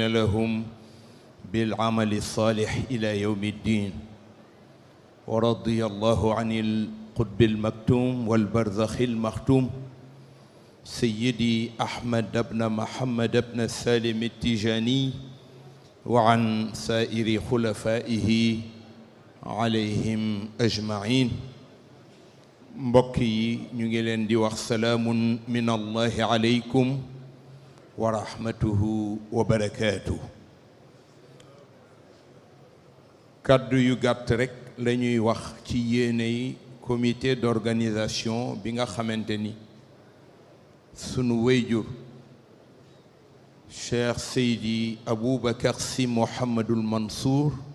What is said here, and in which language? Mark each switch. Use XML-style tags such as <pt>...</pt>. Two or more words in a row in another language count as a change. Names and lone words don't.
<ar>لهم بالعمل الصالح إلى يوم الدين ورضي الله عن القطب المكتوم والبرزخ المختوم سيدي أحمد بن محمد بن السالم التجاني وعن سائر خلفائه عليهم أجمعين</ar> <wo>mbokk yi ñu ngi leen di wax</wo> <ar>سلام من الله عليكم ورحمته وبركاته</ar> <wo>kàddu yu gàtt rekk la ñuy wax ci yéeney</wo> <fr>comité d'organisation</fr> <wo>bi nga xamante ni sunu wéyjur Cheikh Seydi Aboubacar Sy Mouhamadul Mansour</wo>